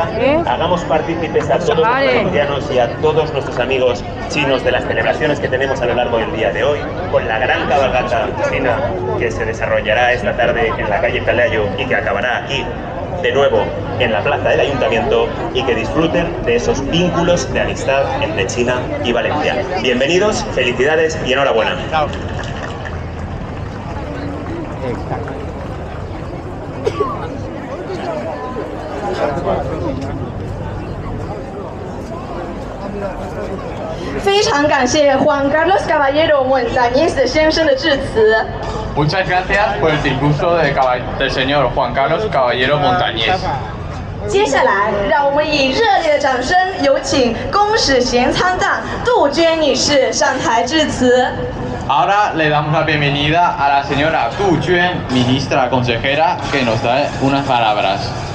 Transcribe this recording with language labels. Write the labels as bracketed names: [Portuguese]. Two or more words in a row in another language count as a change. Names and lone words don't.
[Spanish] Hagamos partícipes a todos los valencianos y a todos nuestros amigos chinos de las celebraciones que tenemos a lo largo del día de hoy, con la gran cabalgata china que se desarrollará esta tarde en la calle Pelayo y que acabará aquí de nuevo en la plaza del Ayuntamiento, y que disfruten de esos vínculos de amistad entre China y Valencia. Bienvenidos, felicidades y enhorabuena. Exacto. [Chinese] 非常感谢 Juan Carlos Caballero Montañés 先生的致辞。 [Spanish] Muchas gracias por el discurso del señor Juan Carlos Caballero Montañés. [Chinese] 接下来，让我们以热烈的掌声，有请公使衔参赞杜鹃女士上台致辞。 [Spanish] Ahora le damos la bienvenida a la señora Du Juan, ministra consejera, que nos da unas palabras.